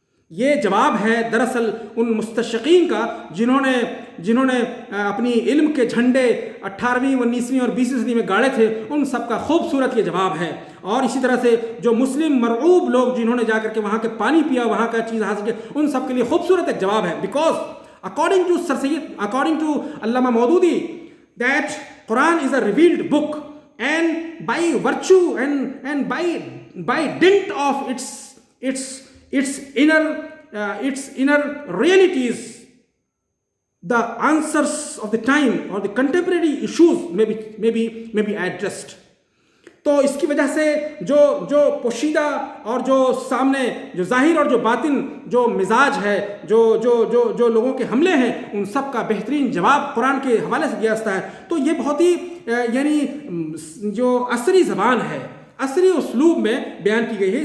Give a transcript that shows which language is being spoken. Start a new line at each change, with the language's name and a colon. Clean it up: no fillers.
Urdu: یہ جواب ہے دراصل ان مستشقین کا جنہوں نے اپنی علم کے جھنڈے 18ویں 19ویں اور 20ویں صدی میں گاڑے تھے، ان سب کا خوبصورت یہ جواب ہے. اور اسی طرح سے جو مسلم مرعوب لوگ جنہوں نے جا کر کے وہاں کے پانی پیا، وہاں کا چیز حاصل کیا، ان سب کے لیے خوبصورت ایک جواب ہے.
English: Because according to Allama Maududi that Quran is a revealed book, and by virtue and by dint of its inner realities, the answers of the time or the contemporary issues may be addressed.
Urdu: تو اس کی وجہ سے جو پوشیدہ اور جو سامنے جو ظاہر اور جو باطن جو مزاج ہے، جو لوگوں کے حملے ہیں، ان سب کا بہترین جواب قرآن کے حوالے سے دیا جاتا ہے. تو یہ بہت ہی یعنی جو عصری زبان ہے، عصری اسلوب میں بیان کی گئی ہے.